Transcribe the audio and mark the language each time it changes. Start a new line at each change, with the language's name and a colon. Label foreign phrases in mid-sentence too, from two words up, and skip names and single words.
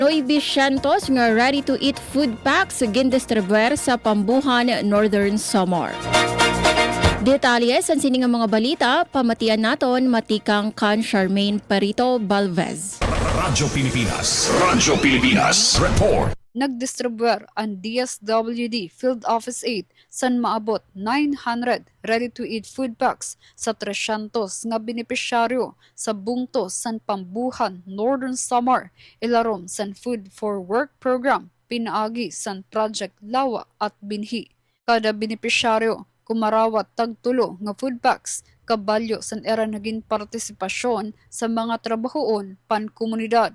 Waray: Noy Bishantos nga
English: ready-to-eat food packs
Waray: gindistribuer sa Pambuhan, Northern Samar. Detalye sa sining mga balita, pamatian naton matikang kan Charmaine Perito Balvez. Radyo Pilipinas. Radyo Pilipinas. Report. Nagdistribuer ang DSWD Field Office 8 san maabot 900
English: ready-to-eat food packs
Waray: sa 300 nga benepisyaryo sa bungto san Pambuhan, Northern Samar, ilarom san Food for Work program pinaagi san Project Lawa at Binhi. Kada benepisyaryo kumarawat tagtulo nga
English: food packs
Waray: kabalyo san era naging partisipasyon sa mga trabahoon pan-komunidad.